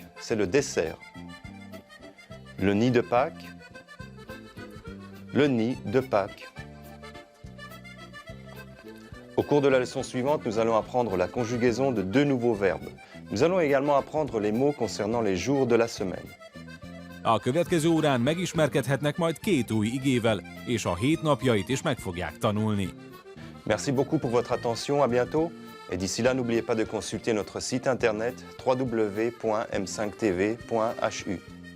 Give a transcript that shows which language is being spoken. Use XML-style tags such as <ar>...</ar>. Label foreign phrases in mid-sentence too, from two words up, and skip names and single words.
<fr>C'est le dessert. Le nid de Pâques. Le nid de Pâques. Au cours de la leçon suivante, nous allons apprendre la conjugaison de 2 nouveaux verbes. Nous allons également apprendre les mots concernant les jours de la semaine.</fr> <hu>A következő órán megismerkedhetnek majd 2 új igével, és a hét napjait is meg fogják tanulni.</hu> <fr>Merci beaucoup pour votre attention, à bientôt. Et d'ici là, n'oubliez pas de consulter notre site internet www.m5tv.hu.</fr>